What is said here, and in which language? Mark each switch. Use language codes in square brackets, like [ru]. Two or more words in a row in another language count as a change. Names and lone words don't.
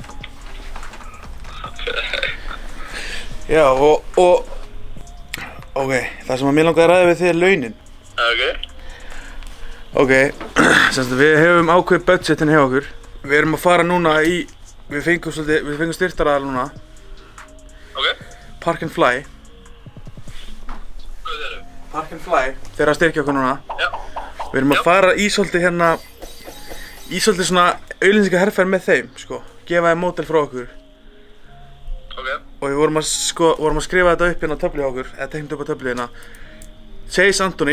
[is] Ok. Já, og... Ok, það sem að mér langar að ræða við þig er launin. Ok. Ok, semst að við hefum ákveðið budgetin hjá okkur. Við erum að fara núna í... Við fengum styrktaraðal núna. Ok. Park and Fly. Hvað segirðu? Park and Fly. Þeir eru að styrkja okkur núna. Já. Við erum að fara í svolítið hérna... Í svolítið svona auglýsingaherferð með þeim, sko. Gefa þeim módel frá okkur. Ok. Og við vorum að skrifa þetta upp hérna á töflu hjá okkur. Eða teikna upp á töflu hérna. Chase Anthony.